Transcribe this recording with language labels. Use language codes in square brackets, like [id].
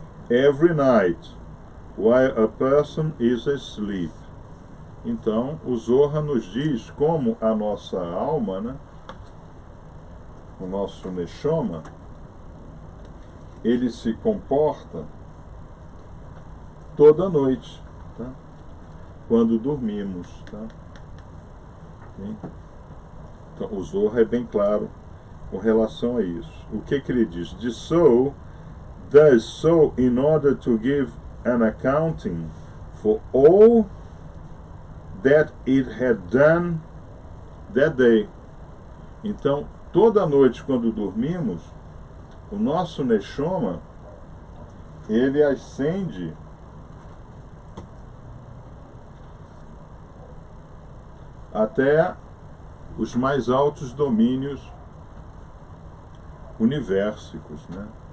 [en] Every night while a person is asleep. [pt] Então, o Zohar nos diz como a nossa alma, né, o nosso Neshama, ele se comporta toda noite, tá? Quando dormimos, tá? Então, o Zohar é bem claro com relação a isso. O que ele diz? [en] The soul does so in order to give an accounting for all that it had done that day. [pt] Então, toda noite quando dormimos, o nosso Neshama, ele ascende até os mais altos domínios univérsicos, né?